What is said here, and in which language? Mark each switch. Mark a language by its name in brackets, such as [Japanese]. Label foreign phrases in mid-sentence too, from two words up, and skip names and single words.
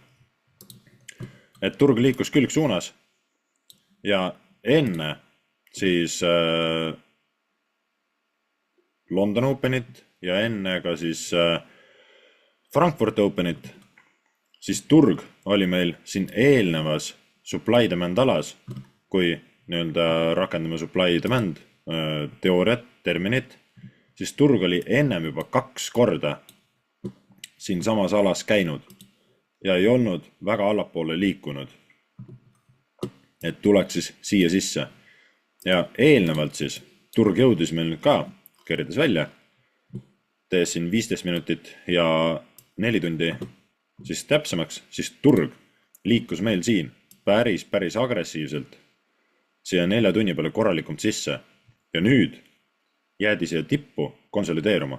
[Estonian] Et turg liikus külgsuunas ja enne siis London Openit ja enne ka siis Frankfurt Openit, siis turg oli meil siin eelnevas [English] supply-demand [Estonian] alas, kui nii-öelda rakendame [English] supply-demand [Estonian] teooriat, terminit, siis turg oli ennem juba 2 korda siin samas alas käinud ja ei olnud väga allapoole liikunud, et tuleks siis siia sisse. Ja eelnevalt siis turg jõudis meil nüüd ka, kerrides välja, tees siin 15 minutit ja 4 tundi siis täpsemaks, siis turg liikus meil siin päris agressiivselt siia 4 tunni peale korralikult sisse ja nüüd jäädi siia tippu konsolideeruma.